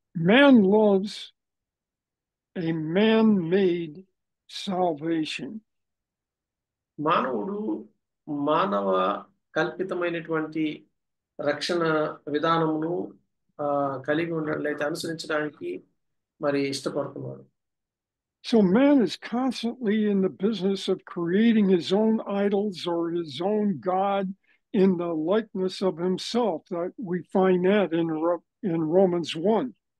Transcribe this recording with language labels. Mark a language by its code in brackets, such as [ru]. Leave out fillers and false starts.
[en] Man loves a man-made salvation. [te] మానవుడు మానవ కల్పితమైనటువంటి రక్షణ విధానమును కలిగి ఉండట్లయితే అనుసరించడానికి మరి ఇష్టపడుతున్నాడు. [en] So man is constantly in the business of creating his own idols or his own God in the likeness of himself. That we find that in Romans 1.